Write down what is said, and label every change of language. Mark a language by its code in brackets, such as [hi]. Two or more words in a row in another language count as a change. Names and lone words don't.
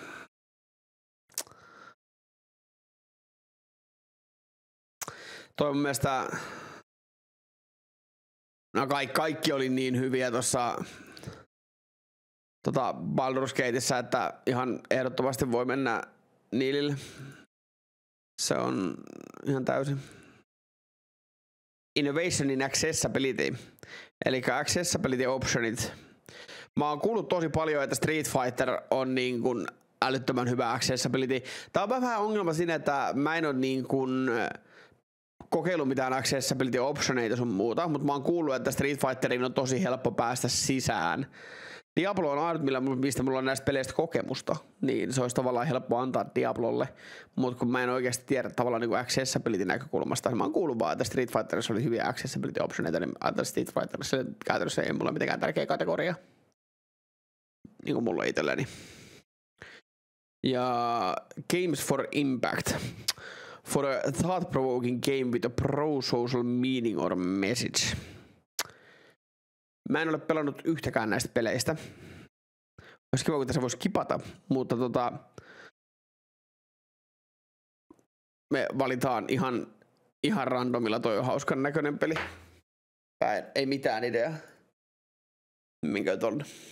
[fi] Toi mun mielestä, no kaikki oli niin hyviä tuossa Baldur's Gateissa, että ihan ehdottomasti voi mennä Niilille. Se on ihan täysin. [en] Innovation in Accessibility, [fi] eli Accessibility Optionit. Mä oon kuullut tosi paljon, että Street Fighter on niin kuin älyttömän hyvä accessibility. Tää on vähän ongelma siinä, että mä en oo niin kuin kokeillut mitään accessibility optioneita sun muuta, mutta mä oon kuullut, että Street Fighterin on tosi helppo päästä sisään. Diablo on ainut, mistä mulla on näistä peleistä kokemusta, niin se olisi tavallaan helppo antaa Diablolle, mutta kun mä en oikeasti tiedä tavallaan niin kuin accessibility näkökulmasta, niin mä oon kuullut vaan, että Street Fighterissa oli hyviä accessibility optioneita, niin ajattelin Street Fighterissa käytännössä ei mulla mitenkään tärkeä kategoria, niin kuin mulla itselleni. Ja Games for Impact. [en] For a thought-provoking game with a pro-social meaning or message. [fi] Mä en ole pelannut yhtäkään näistä peleistä. Olisi kiva, kun tässä voisi kipata, mutta me valitaan ihan randomilla, toi on hauskan näköinen peli. Ei mitään ideaa. Minkä tonne.